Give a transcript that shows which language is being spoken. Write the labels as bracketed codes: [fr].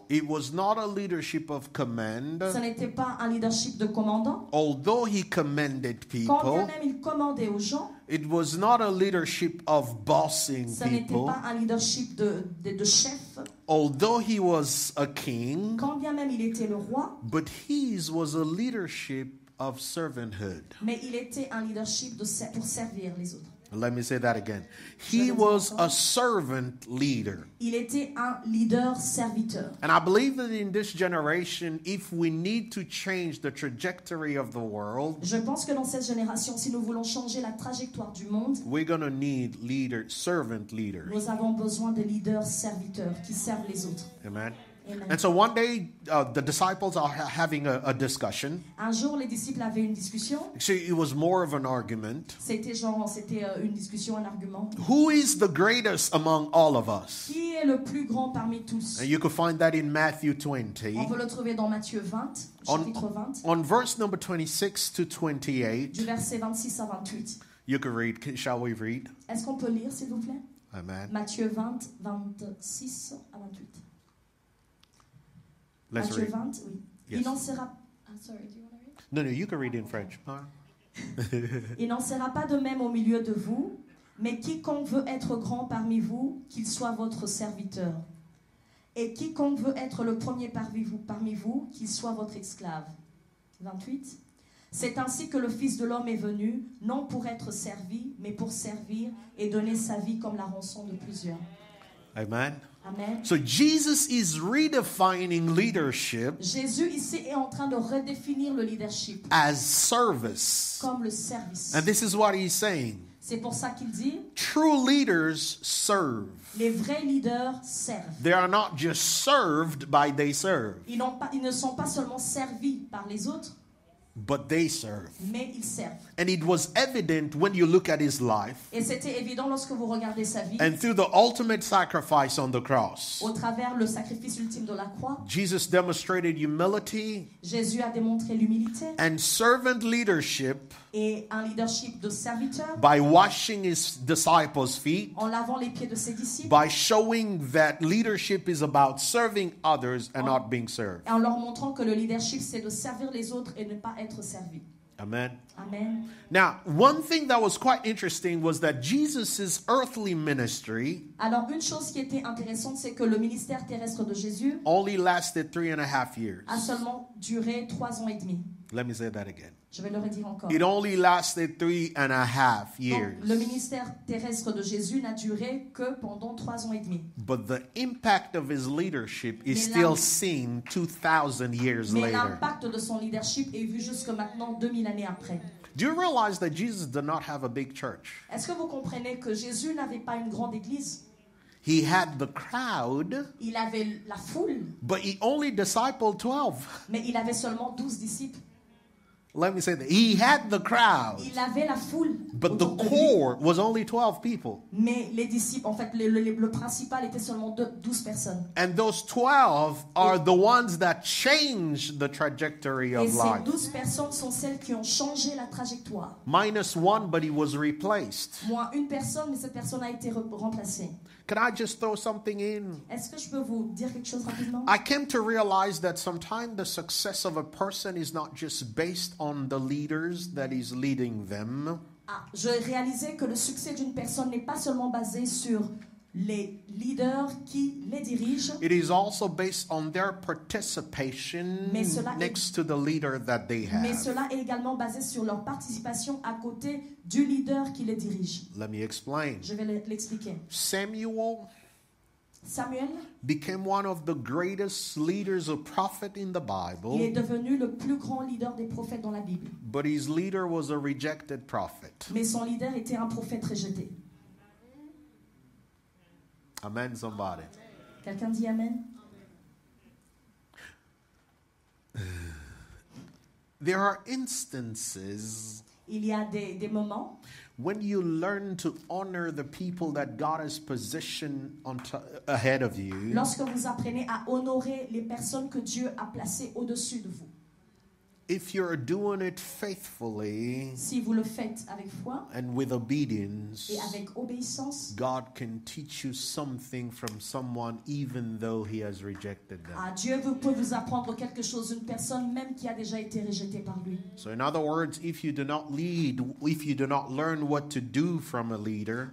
[en] It was not a leadership of command, [fr] ce n'était pas un leadership de commandant. [en] although he commanded [fr] Quand bien même il commandait aux gens, [en] It was not a leadership of bossing [fr] ce n'était [en] people, [fr] pas un leadership de chef. [en] although he was a king, [fr] Quand bien même il était le roi, [en] but his was a leadership of servanthood. [fr] mais il était un leadership pour servir les autres. [en] Let me say that again. He was a servant leader. [fr] Il était un leader serviteur. [en] And I believe that in this generation, if we need to change the trajectory of the world, [fr] Je pense que dans cette génération, si nous voulons changer la trajectoire du monde, [en] we're going to need servant leaders. [fr] nous avons besoin de leaders serviteurs qui servent les autres. [en] Amen. [fr] Amen. [en] And so one day, the disciples are having a discussion. [fr] Un jour, les disciples avaient une discussion. [en] Actually, it was more of an argument. [fr] C'était une discussion, un argument. [en] Who is the greatest among all of us? [fr] Qui est le plus grand parmi tous? [en] And you can find that in Matthew [fr] On [en] 20. [fr] peut le trouver dans Matthieu 20, chapitre 20, [en] On verse number 26 to 28, [fr] du verset 26 à 28. [en] you can read. Shall we read? [fr] Est-ce qu'on peut lire, s'il vous plaît? Amen. Matthieu 20, 26 à 28. [en] Let's [fr] Matthieu [en] read. [fr] 20, oui. [en] Yes. [fr] Il n'en sera... [en] Ah, sorry, do you want to read? No, you can read in French. Huh? [fr] Il n'en sera pas de même au milieu de vous, mais quiconque veut être grand parmi vous, qu'il soit votre serviteur. Et quiconque veut être le premier parmi vous, qu'il soit votre esclave. 28. C'est ainsi que le Fils de l'homme est venu, non pour être servi, mais pour servir et donner sa vie comme la rançon de plusieurs. [en] Amen. [fr] Amen. [en] So Jesus is redefining leadership [fr] Jésus ici est en train de redéfinir le leadership [en] as service. [fr] comme le service. [en] And this is what he's saying. [fr] C'est pour ça qu'il dit, [en] True leaders serve. [fr] les vrais leaders servent. [en] They are not just served by they serve, [fr] Ils ne sont pas seulement servis par les autres, [en] but they serve. [fr] mais ils servent. [en] And it was evident when you look at his life [fr] Et c'était évident lorsque vous regardez sa vie, [en] and through the ultimate sacrifice on the cross. [fr] au travers le sacrifice ultime de la croix, [en] Jesus demonstrated humility [fr] Jésus a démontré l'humilité [en] and servant leadership [fr] et un leadership de serviteur [en] by washing his disciples' feet, [fr] en lavant les pieds de ses disciples, [en] by showing that leadership is about serving others and not being served. [fr] et en leur montrant que le leadership c'est de servir les autres et ne pas être servi. [en] Amen. [fr] Amen. [en] Now, one thing that was quite interesting was that Jesus' earthly ministry [fr] Alors une chose qui était intéressante, c'est que le ministère terrestre de Jésus [en] only lasted 3.5 years. [fr] a seulement duré 3 ans et demi. [en] Let me say that again. [fr] Je vais le redire encore. [en] It only lasted 3.5 [fr] Donc, [en] years. [fr] le ministère terrestre de Jésus n'a duré que pendant 3 ans et demi. [en] But the impact of his leadership is [fr] Mais [en] still seen 2,000 years [fr] Mais [en] later. [fr] l'impact de son leadership est vu jusque maintenant 2000 années après. [en] Do you realize that Jesus did not have a big church? [fr] Est-ce que vous comprenez que Jésus n'avait pas une grande église? [en] He had the crowd, [fr] Il avait la foule, [en] but he only discipled 12. [fr] mais il avait seulement 12 disciples. [en] Let me say that. He had the crowd, [fr] Il avait la foule. [en] but the [fr] autour de lui. [en] core was only 12 people. [fr] Mais les disciples, en fait, le principal était seulement 12 personnes. [en] And those 12 are the ones that changed the trajectory [fr] Et [en] of [fr] ces [en] life. [fr] 12 personnes sont celles qui ont changé la trajectoire. [en] Minus one, but he was replaced. [fr] Moins une personne, mais cette personne a été remplacée. [en] Can I just throw something in? [fr] Est-ce que je peux vous dire quelque chose rapidement? [en] I came to realize that sometimes the success of a person is not just based on the leaders that is leading them, [fr] Je réalisais que le succès d'une personne n'est pas seulement basé sur les leaders qui les dirigent, [en] it is also based on their participation [fr] Mais cela est- [en] next to the leader that they [fr] mais [en] have. [fr] cela est également basé sur leur participation à côté du leader qui les dirige. [en] Let me explain. [fr] Je vais l'expliquer. [en] Samuel [fr] Samuel, [en] became one of the greatest leaders of prophet in the [fr] il est [en] Bible, [fr] devenu le plus grand leader des prophètes dans la Bible. [en] but his leader was a rejected prophet. [fr] Mais son leader était un prophète rejeté. [en] Amen, somebody. [fr] Quelqu'un dit Amen? [en] There are instances [fr] Il y a des moments [en] when you learn to honor the people that God has positioned ahead of you, [fr] lorsque vous apprenez à honorer les personnes que Dieu a placées au-dessus de vous. [en] if you're doing it faithfully [fr] Si vous le faites avec foi [en] and with obedience, [fr] et avec obéissance, [en] God can teach you something from someone even though he has rejected them. [fr] Dieu peut vous apprendre quelque chose d'une personne même qui a déjà été rejetée par lui. [en] So in other words, if you do not lead, if you do not learn what to do from a leader,